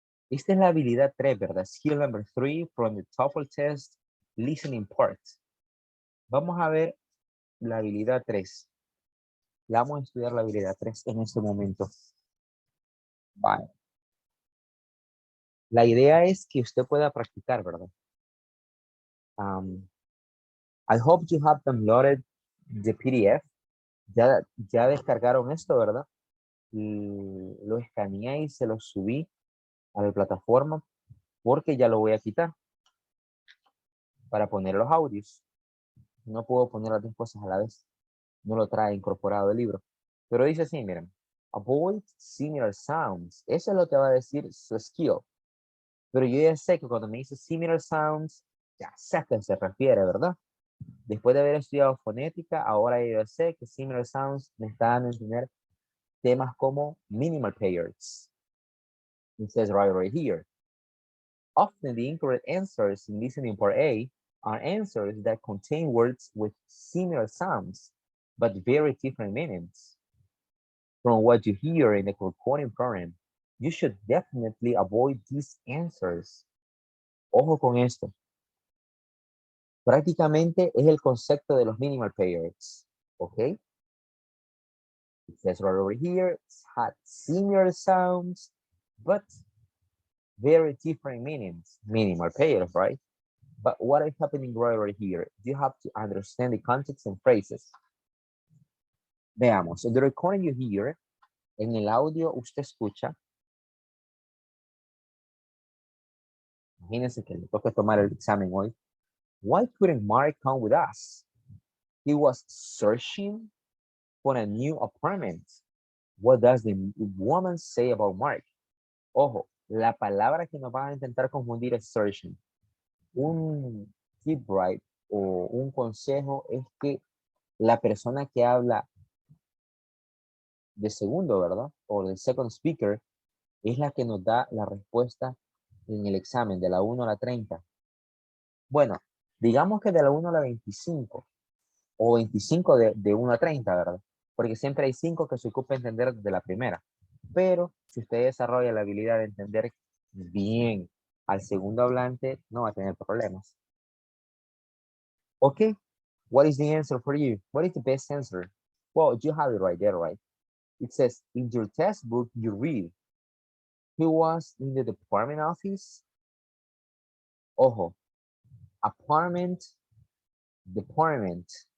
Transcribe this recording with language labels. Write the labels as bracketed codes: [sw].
[es] Esta es la habilidad 3, ¿verdad? [en] Skill number 3 from the TOEFL test, listening part. [es] Vamos a ver la habilidad 3. Ya vamos a estudiar la habilidad 3 en este momento. Vale. La idea es que usted pueda practicar, ¿verdad? [en] I hope you have downloaded the PDF. [es] Ya descargaron esto, ¿verdad? Y lo escaneé y se lo subí a la plataforma porque ya lo voy a quitar para poner los audios. No puedo poner las dos cosas a la vez. No lo trae incorporado el libro. Pero dice así, miren. [en] Avoid similar sounds. [es] Eso es lo que va a decir su skill. Pero yo ya sé que cuando me dice similar sounds, ya sé a qué se refiere, ¿verdad? Después de haber estudiado fonética, ahora yo ya sé que similar sounds me están a entender temas como minimal pairs. [en] It says right here. Often the incorrect answers in listening part A are answers that contain words with similar sounds, but very different meanings. From what you hear in the recording program, you should definitely avoid these answers. [es] Ojo con esto. Prácticamente es el concepto de los minimal pairs, ¿ok? [en] It says right over here, it's had similar sounds, but very different meanings. Minimal pairs, right? But what is happening right over here? You have to understand the context and phrases. [es] Veamos, [en] in the recording you hear, [es] en el audio usted escucha. Imagínense que le toca tomar el examen hoy. [en] Why couldn't Mark come with us? He was searching for a new apartment. What does the woman say about Mark? [es] Ojo, la palabra que nos va a intentar confundir es searching. Un tip right o un consejo es que la persona que habla de segundo, ¿verdad? O del second speaker es la que nos da la respuesta en el examen de la 1 a la 30. Bueno, digamos que de la 1 a la 25 o 25 de 1 a 30, ¿verdad? Porque siempre hay 5 que se ocupa entender de la primera. Pero si usted desarrolla la habilidad de entender bien al segundo hablante, no va a tener problemas. [en] Okay, what is the answer for you? What is the best answer? Well, you have it right there, right? It says, in your test book, you read, he was in the department office. [es] Ojo, apartment, department.